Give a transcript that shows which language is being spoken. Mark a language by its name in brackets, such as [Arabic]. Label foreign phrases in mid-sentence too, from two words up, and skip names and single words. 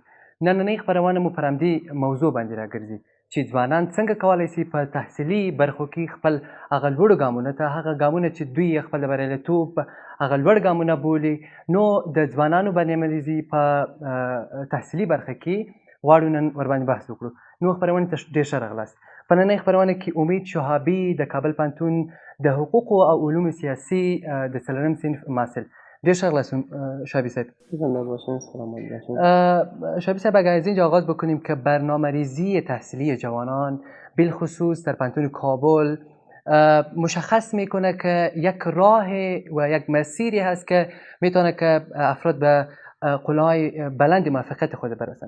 [Pashto] نننۍ خپرونه مو پر همدې موضوع باندې راګرځي چې ځوانان څنګه کولی شي په تحصیلي برخو کې خپل هغه لوړو ګامونو ته، هغه ګامونه چې دوی یې خپل د بریالیتوب هغه لوړ ګامونه بولي، نو د ځوانانو برنامه‌ریزي په تحصیلي برخه کې غواړو نن ورباندې بحث وکړو. نو خپرونې ته ډېر ښه راغلاست. په نننۍ خپرونه کې امید شهابي د کابل پوهنتون د حقوقو او علومو سیاسي د 4م صنف محصل. ډېر ښه راغلاست شهابی صاحب. [Persian] زنده باشین. سلام علیکم. شهابی صاحب، اگر از اینجا آغاز بکنیم که برنامه‌ریزی تحصیلی جوانان بالخصوص در پوهنتون کابل مشخص میکنه که یک راه و یک مسیری هست که میتونه که افراد به قله‌های بلند موفقیت خود برسند.